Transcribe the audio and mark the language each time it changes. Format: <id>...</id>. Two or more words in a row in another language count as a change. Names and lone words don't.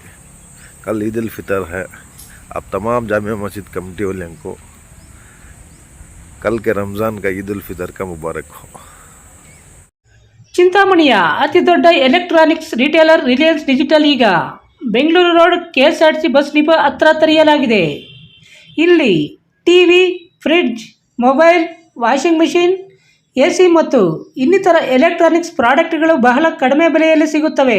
<hi>कल ईद उल फितर है। अब तमाम जामिया मस्जिद कमेटी वालों को कल के रमज़ान का ईद उल फितर का मुबारक हो.</hi> <kn>ಚಿಂತಾಮಣಿಯ ಅತಿ ದೊಡ್ಡ</kn> <en>electronics retailer</en> <kn>ರಿಲಯನ್ಸ್ ಡಿಜಿಟಲ್ ಈಗ ಬೆಂಗಳೂರು ರೋಡ್ ಕೆಎಸ್ಆರ್ಟಿಸಿ</kn> <en>bus depot</en> <kn>ಹತ್ರ ತೆರೆಯಲಾಗಿದೆ. ಇಲ್ಲಿ ಟಿವಿ, ಫ್ರಿಡ್ಜ್, ಮೊಬೈಲ್,</kn> <en>washing machine,</en> <kn>ಎಸಿ ಮತ್ತು ಇನ್ನಿತರ</kn> <en>electronics products</en> <kn>ಬಹಳ ಕಡಿಮೆ ಬೆಲೆಯಲ್ಲಿ ಸಿಗುತ್ತವೆ.</kn>